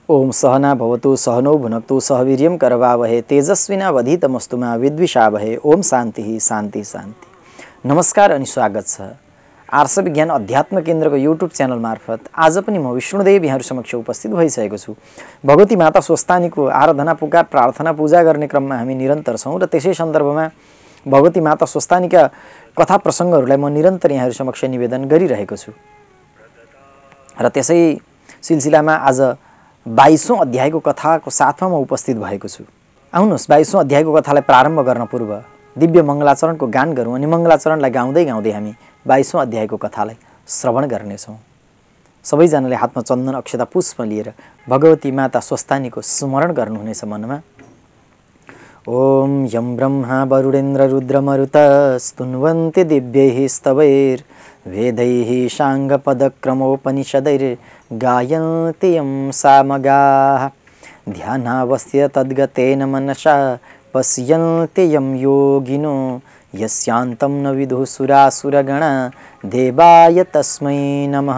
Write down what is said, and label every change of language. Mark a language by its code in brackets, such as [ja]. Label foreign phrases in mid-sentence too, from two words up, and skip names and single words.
[sa] ओम सहना भवतु सहनौ भुनक्तु सह वीर्यं करवावहे तेजस्विनावधीतमस्तु मा विद्विषावहे। ओम शान्ति शान्ति शान्ति। [ne] नमस्कार अनि स्वागत छ आर्ष विज्ञान अध्यात्म केन्द्रको युट्युब च्यानल मार्फत आज पनि म विष्णुदेव यहाँहरु समक्ष उपस्थित भइसकेको छु। भगवती माता स्वस्तानीको आराधना पुकार प्रार्थना पूजा गर्ने क्रममा हामी निरन्तर छौं र त्यसै सन्दर्भमा भगवती माता स्वस्तानीका कथा प्रसंगहरूलाई म निरन्तर यहाँहरु समक्ष निवेदन गरिरहेको छु र त्यसै सिलसिलामा आज 22औं अध्यायको कथाको साथमा म उपस्थित भएको छु। आउनुहोस् 22औं अध्यायको कथालाई प्रारम्भ गर्न पूर्व दिव्य मङ्गलाचरणको गान गरौँ अनि मङ्गलाचरणलाई गाउँदै गाउँदै हामी 22औं अध्यायको कथालाई श्रवण गर्नेछौँ। सबैजनाले हातमा चन्दन अक्षता पुष्प लिएर भगवती माता स्वस्तानीको स्मरण गर्नुहुनेछ मनमा। [sa] ओम यं ब्रह्मा वरुणेन्द्र रुद्रमरुत स्तुन्वन्ति दिव्यैः स्तवैर् वेदैः शाङ्गपदक्रमोपनिषदैर् गायन्ति यं सामगाः ध्यानावस्थित तद्गतेन मनसा पश्यन्ति यं योगिनो यस्यान्तं न विदुः सुरासुरगणा देवाय तस्मै नमः।